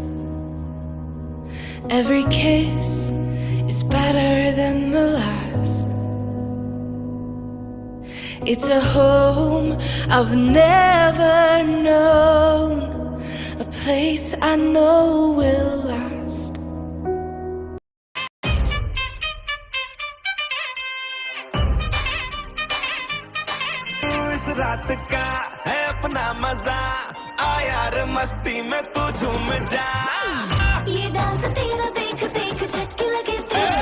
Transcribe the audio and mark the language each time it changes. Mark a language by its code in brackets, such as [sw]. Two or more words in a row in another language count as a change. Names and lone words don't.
[en] Every kiss is better than the last. It's a home I've never known, a place I know will last. [hi] इस रात का है अपना मजा आ यार मस्ती में तू झूम जा ये डांस तेरा देख देख झटके लगे तेरे